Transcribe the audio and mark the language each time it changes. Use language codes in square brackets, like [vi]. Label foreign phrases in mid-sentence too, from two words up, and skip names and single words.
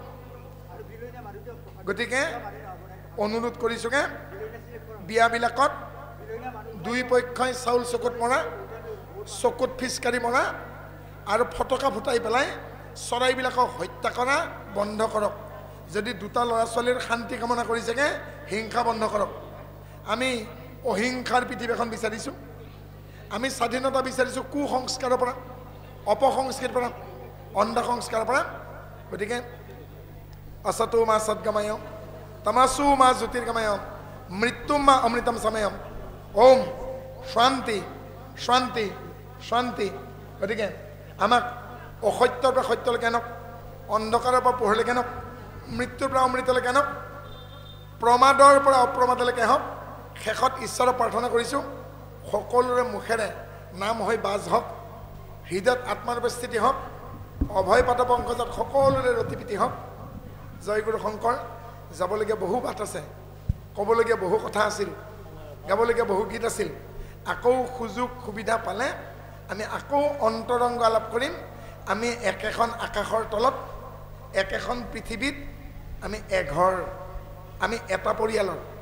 [as] গতিকে অনুৰোধ কৰিছোঁগে বিয়াবিলাকত দুই পক্ষই চাউল চকুত মৰা চকুত ফিচকাৰী মৰা আৰু ফটকা ফুটাই পেলাই চৰাইবিলাকক হত্যা কৰা বন্ধ কৰক যদি দুটা ল'ৰা ছোৱালীৰ শান্তি কামনা কৰিছেগে হিংসা বন্ধ কৰক আমি অহিংসাৰ পৃথিৱী এখন বিচাৰিছোঁ আমি স্বাধীনতা বিচাৰিছোঁ কুসংস্কাৰৰ পৰা অপসংস্কৃতিৰ পৰা অন্ধ সংস্কাৰৰ পৰা গতিকে [sa] असतो मा सद्गमयम तमसु मा ज्योतिर्गमयम मृत्युम मा अमृतम समयम ओम शांति शांति शांति [as] গতিকে আমাক असत्यৰ পৰা সত্যলৈকে আনক অন্ধকাৰৰ পৰা পোহৰলৈকে আনক মৃত্যুৰ পৰা অমৃতলৈকে আনক প্ৰমাদৰ পৰা অপ্ৰমাদলৈকে হওক শেষত ঈশ্বৰক প্ৰাৰ্থনা কৰিছোঁ সকলোৰে মুখেৰে নাম হৈ বাজ হওক হৃদয়ত আত্মাৰ উপস্থিতি হওক অভয় পাত পংকজত সকলোৰে ৰতিপিতি হওক জয়গুৰু শংকৰ যাবলগীয়া বহু বাট আছে ক'বলগীয়া বহু কথা আছিল গাবলগীয়া বহু গীত আছিল আকৌ সুযোগ সুবিধা পালে আমি আকৌ অন্তৰংগ আলাপ কৰিম আমি একেখন আকাশৰ তলত একেখন পৃথিৱীত আমি এঘৰ আমি এটা পৰিয়ালৰ